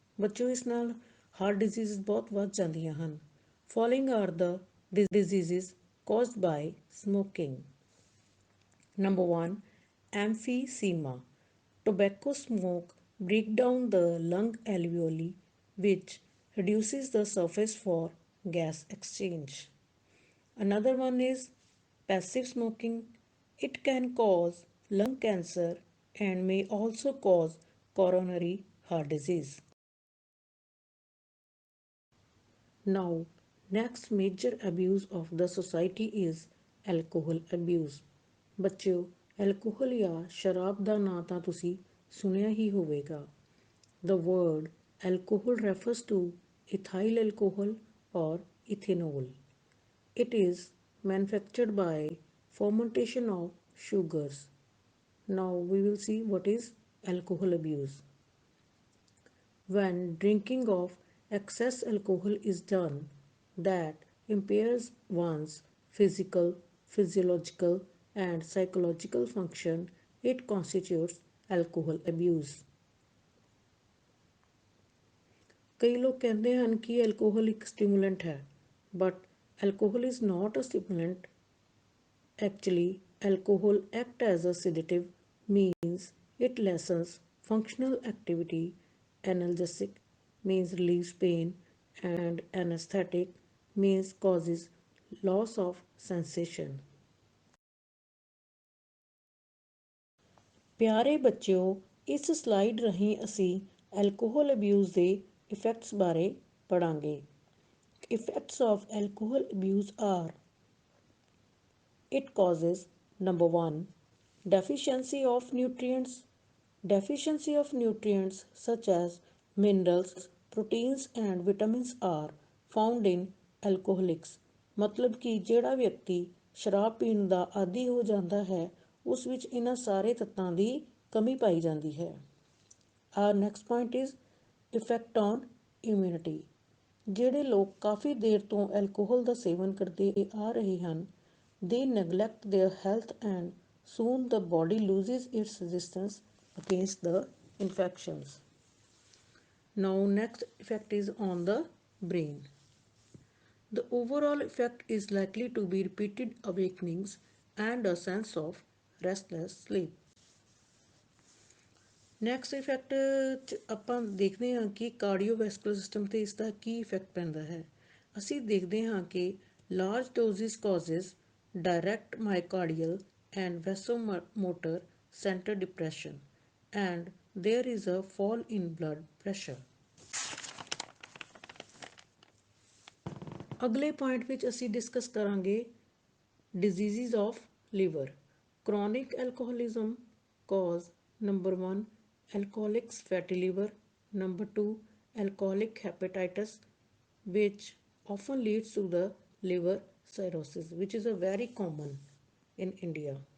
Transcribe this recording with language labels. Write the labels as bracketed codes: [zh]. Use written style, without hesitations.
[pa] ਬੱਚੋ ਇਸ ਨਾਲ ਹਾਰਟ ਡਿਜ਼ੀਜ਼ ਬਹੁਤ ਵੱਧ ਜਾਂਦੀਆਂ ਹਨ। [en] Following are the diseases caused by smoking. Number 1, emphysema. Tobacco smoke break down the lung alveoli, which reduces the surface for gas exchange. Another one is passive smoking. It can cause lung cancer and may also cause coronary heart disease. Now, next major abuse of the society is alcohol abuse। [pa] ਬੱਚਿਓ alcohol ਜਾਂ ਸ਼ਰਾਬ ਦਾ ਨਾਂ ਤਾਂ ਤੁਸੀਂ ਸੁਣਿਆ ਹੀ ਹੋਵੇਗਾ। [en] The word alcohol refers to ethyl alcohol or ethanol. It is manufactured by fermentation of sugars. Now we will see what is alcohol abuse. When drinking of excess alcohol is done that impairs one's physical, physiological, and psychological function, it constitutes alcohol abuse. [pa] ਕਈ ਲੋਕ ਕਹਿੰਦੇ ਹਨ ਕਿ alcohol ਇੱਕ ਸਟਿਮੂਲੈਂਟ ਹੈ, [en] But alcohol is not a stimulant. Actually, alcohol acts as a sedative, means it lessens functional activity, analgesic means relieves pain, and anesthetic means causes loss of sensation. [pa] ਪਿਆਰੇ ਬੱਚਿਓ, ਇਸ ਸਲਾਈਡ ਰਾਹੀਂ ਅਸੀਂ ਐਲਕੋਹਲ ਅਬਿਊਜ਼ ਦੇ effects ਬਾਰੇ ਪੜਾਂਗੇ। [en] Effects of alcohol abuse are: it causes number 1, deficiency of nutrients. Deficiency of nutrients such as minerals, proteins and vitamins are found in alcoholics। [pa] ਮਤਲਬ ਕਿ ਜਿਹੜਾ ਵਿਅਕਤੀ ਸ਼ਰਾਬ ਪੀਣ ਦਾ ਆਦੀ ਹੋ ਜਾਂਦਾ ਹੈ ਉਸ ਵਿੱਚ ਇਹਨਾਂ ਸਾਰੇ ਤੱਤਾਂ ਦੀ ਕਮੀ ਪਾਈ ਜਾਂਦੀ ਹੈ। [en] Our next point is effect on immunity। [pa] ਜਿਹੜੇ ਲੋਕ ਕਾਫੀ ਦੇਰ ਤੋਂ ਐਲਕੋਹਲ ਦਾ ਸੇਵਨ ਕਰਦੇ ਆ ਰਹੇ ਹਨ, [en] they neglect their health and soon the body loses its resistance against the infections. Now next effect is on the brain. The overall effect is likely to be repeated awakenings and a sense of restless sleep. Next effect [pa] 'ਚ ਆਪਾਂ ਦੇਖਦੇ ਹਾਂ ਕਿ cardiovascular system 'ਤੇ ਇਸ ਦਾ ਕੀ effect ਪੈਂਦਾ ਹੈ। ਅਸੀਂ ਦੇਖਦੇ ਹਾਂ ਕਿ [en] Large doses causes direct myocardial and vasomotor centre depression and there is a fall in blood pressure. [pa] ਅਗਲੇ ਪੁਆਇੰਟ ਵਿੱਚ ਅਸੀਂ ਡਿਸਕਸ ਕਰਾਂਗੇ [en] Diseases of liver. Chronic alcoholism cause number 1, alcoholic fatty liver, number 2, alcoholic hepatitis, which often leads to the liver cirrhosis, which is a very common in India.